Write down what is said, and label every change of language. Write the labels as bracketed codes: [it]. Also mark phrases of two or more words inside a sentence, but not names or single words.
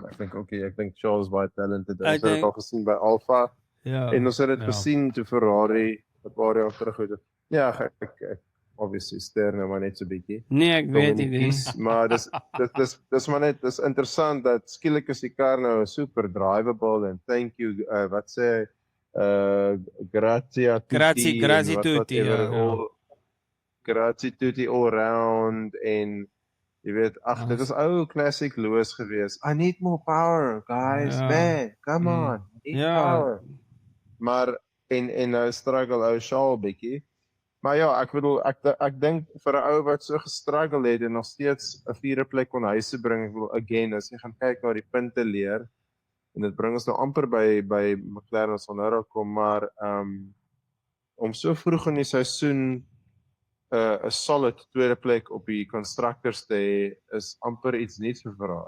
[af] Ek dink Charles is baie talented. Ons het dit al gesien by Alfa. Ja. En ons het dit gesien toe Ferrari 'n paar jaar terug het. Ja, ek obviously ster nou maar net so bietjie. Nee, ek weet nie. Maar dis maar net dis interessant dat skielik is die kar nou [en] super drivable [af] en [en] thank you [af] wat sê [it] grazie tutti. Grazie tutti. Grazie tutti [en] all round [af] en jy weet, dit is ou classic Lewis gewees. [en] I need more power, guys. Man, come on. Power. [af] Maar en nou struggle ou Charles bietjie. Maar ja, ek bedoel ek dink vir 'n ou wat so gestruggle het en nog steeds 'n 4de plek kon huise bring, ek bedoel again as jy gaan kyk na die punte leer en dit bring ons nou amper by McLaren as ons nou daar kom, maar om so vroeg in die seisoen 'n solid 2de plek op die constructors te hê is amper iets nuuts vir Ferrari.